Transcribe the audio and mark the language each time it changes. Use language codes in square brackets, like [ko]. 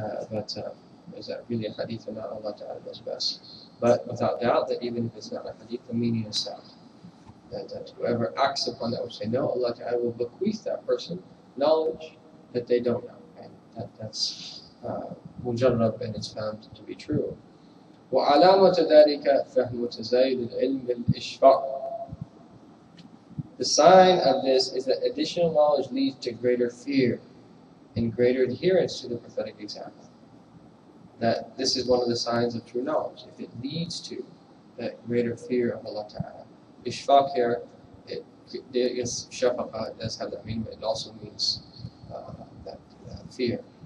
[en] But is that really a hadith or not? Allah ta'ala knows best. But without doubt that even if it's not a hadith, the meaning is sound. That whoever acts upon that which they know, Allah ta'ala will bequeath that person knowledge that they don't know. And that's mujarrab, and it's found to be true. [ar] وعلامة ذلك فهم تزايد العلم بالإشفاق. [en] The sign of this is that additional knowledge leads to greater fear and greater adherence to the prophetic example. That this is one of the signs of true knowledge, if it leads to that greater fear of Allah Ta'ala. Ishfaq here, yes, shafaqa does have that meaning, but it also means that fear.